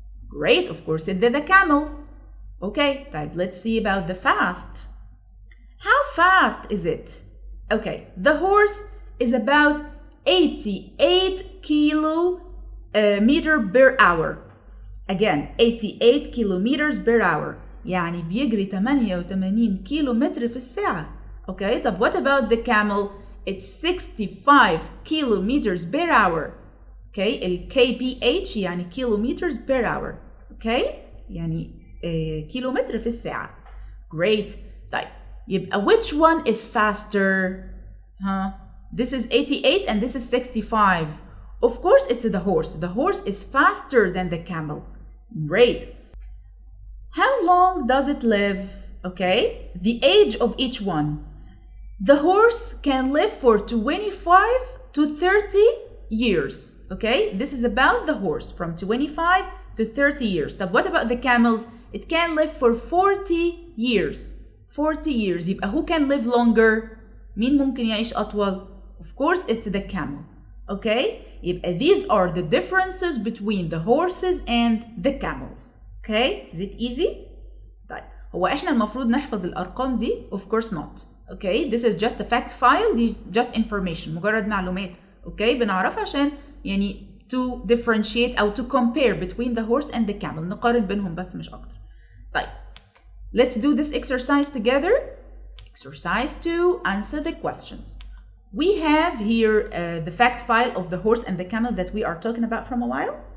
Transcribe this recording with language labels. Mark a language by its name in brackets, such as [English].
[English] Great, of course it's the camel. Okay, طيب let's see about the fast. How fast is it? Okay, the horse is about 88 kilometer per hour. Again, 88 kilometers per hour. [Arabic] يعني بيجري 88 كيلومتر في الساعة. [English] Okay, طب what about the camel? It's 65 kilometers per hour. Okay, ال kph يعني kilometers per hour. [Arabic] Okay, يعني كيلومتر في الساعة. [English] Great. طيب يبقى which one is faster? This is 88 and this is 65. Of course it's the horse. The horse is faster than the camel. Great. How long does it live? Okay, the age of each one. The horse can live for 25 to 30 years. Okay, this is about the horse from 25 to 30 years. But what about the camels? It can live for 40 years. 40 years. يبقى who can live longer? [Arabic] مين ممكن يعيش أطول? [English] Of course, it's the camel. Okay? يبقى these are the differences between the horses and the camels. Okay? Is it easy? [Arabic] طيب هو احنا المفروض نحفظ الأرقام دي؟ [English] Of course not. Okay? This is just a fact file. دي just information. [Arabic] مجرد معلومات. Okay? بنعرفها عشان يعني [English] to differentiate أو to compare between the horse and the camel. [Arabic] نقارن بينهم بس مش أكتر. طيب. [English] Let's do this exercise together. Exercise 2. Answer the questions. We have here the fact file of the horse and the camel that we are talking about from a while.